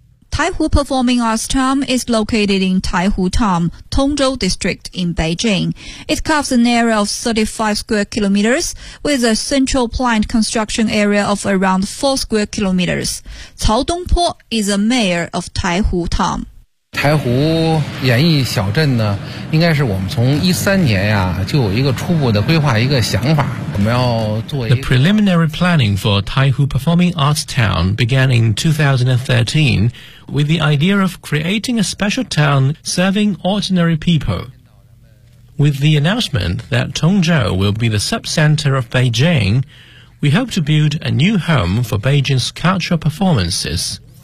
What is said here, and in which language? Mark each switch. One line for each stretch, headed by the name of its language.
English: Taihu Performing Arts Town is located in Taihu Town, Tongzhou District in Beijing. It covers an area of 35 square kilometers with a central planned construction area of around 4 square kilometers. Cao Dongpo is the mayor of Taihu Town.
Chinese: Taihu 演艺小镇呢，应该是我们从2013年呀就有一个初步的规划一个想法，我们要做一个。
English: The preliminary planning for Taihu Performing Arts Town began in 2013 with the idea of creating a special town serving ordinary people. With the announcement that Tongzhou will be the subcenter of Beijing, we hope to build a new home for Beijing's cultural performances.